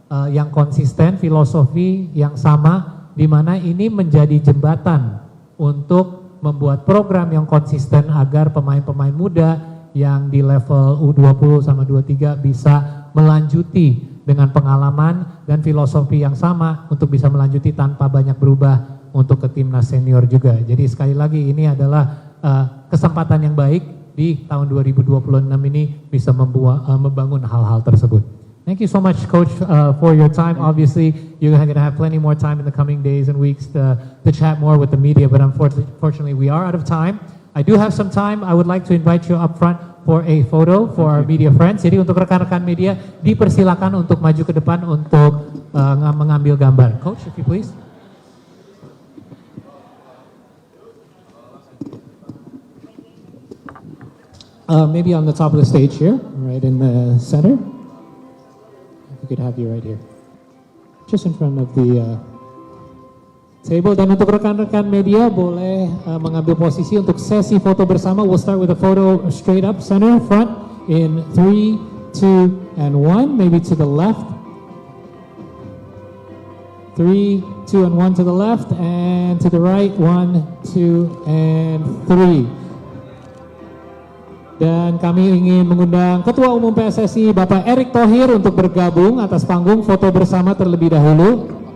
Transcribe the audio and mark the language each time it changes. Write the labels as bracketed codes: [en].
[id] yang konsisten, filosofi yang sama, di mana ini menjadi jembatan untuk membuat program yang konsisten agar pemain-pemain muda yang di level U20 sama 23 bisa melanjuti dengan pengalaman dan filosofi yang sama untuk bisa melanjuti tanpa banyak berubah untuk ke timnas senior juga. Jadi sekali lagi ini adalah kesempatan yang baik di tahun 2026 ini bisa membangun hal-hal tersebut. [en] Thank you so much, Coach, for your time. Obviously, you're going to have plenty more time in the coming days and weeks to chat more with the media, but unfortunately we are out of time. I do have some time. I would like to invite you up front for a photo for our media friends. [id] Jadi untuk rekan-rekan media dipersilakan untuk maju ke depan untuk mengambil gambar. [en] Coach, if you please. Maybe on the top of the stage here, right in the center. If we could have you right here, just in front of the table. [id] Dan untuk rekan-rekan media boleh mengambil posisi untuk sesi foto bersama. [en] We'll start with a photo straight up center front in 3, 2, and 1. Maybe to the left. 3, 2, and 1 to the left, and to the right. 1, 2, and 3. [id] Dan kami ingin mengundang Ketua Umum PSSI Bapak Erick Thohir untuk bergabung atas panggung, foto bersama terlebih dahulu.